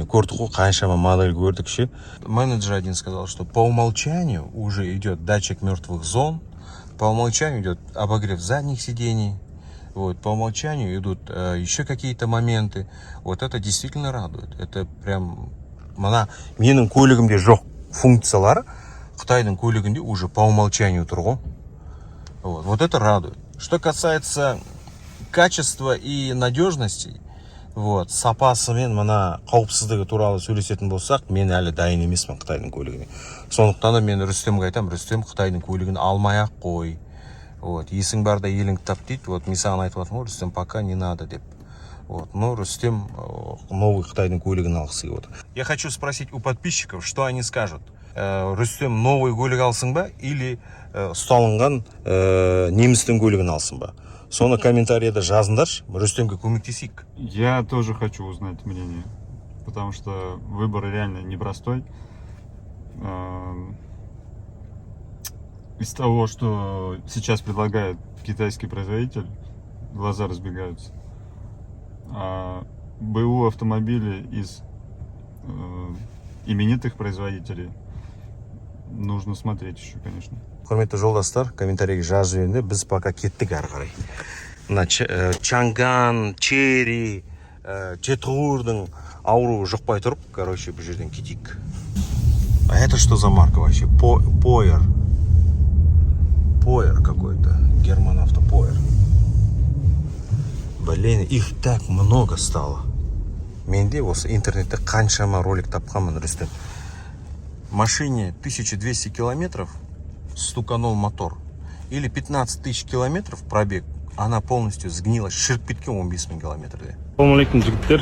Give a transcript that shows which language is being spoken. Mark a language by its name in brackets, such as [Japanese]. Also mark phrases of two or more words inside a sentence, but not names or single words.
[Kazakh] Куртку, каншама модель көрдікші. [Russian] Менеджер один сказал, что по умолчанию уже идет датчик мертвых зон, по умолчанию идет обогрев задних сидений, вот, по умолчанию идут еще какие-то моменты. Вот это действительно радует. Это прям... [Kazakh] Мана менің көлігімде жоқ функциялар, Қытайдың көлігінде [Russian] уже по умолчанию [Kazakh] тұрғы. [Russian] Вот это радует. Что касается качества и надежности, вот, [Kazakh] сапасымен мына қауіпсіздігі туралы сөйлесетін болсақ, мен әлі дайын емеспін Қытайдың көлігіне. Сондықтан да мен Рүстемге айтамын, Рүстем, Қытайдың көлігін алмай-ақ қой. Вот, есің барда еліңді тап дейді. Вот, мен саған айтып жатырмын, Рүстем, [Russian] пока не надо [Kazakh] деп. Вот, но Рустем новый Қытайдың көлігін алғысы келіп отыр. [Russian] Я хочу спросить у подписчиков, что они скажут. [Kazakh] Рустем новый көлік алсын ба или ұсталынған немістің көлігін алсын ба? Соны комментарийда жазыңдаршы, Рустемге көмектесейік. [Russian] Я тоже хочу узнать мнение, потому что выбор реально непростой. Из того, что сейчас предлагает китайский производитель, глаза разбегаются. А БУ автомобили из именитых производителей нужно смотреть еще, конечно. [Kazakh] Құрметті жолдастар, комментарийге жазып жіберіңдер, біз пока кеттік ары қарай. Мына Чанган, Черри, Четғурдың ауруы жұқпай тұрып, короче, бұл жерден кетейік. [Russian] А это что за марка вообще? Поер. Поер какой-то. Германавто Поер. Блин, их так много стало. [Kazakh] Менде осы интернетте қаншама ролик тапқанмын, Рүстем. [Russian] Машине 1200 километров стуканул мотор. Или 15 тысяч километров пробег, она полностью сгнила, [Kazakh] ширп кеткен 15 000 километрде. [Arabic] السلام عليكم, [Kazakh] жігіттер.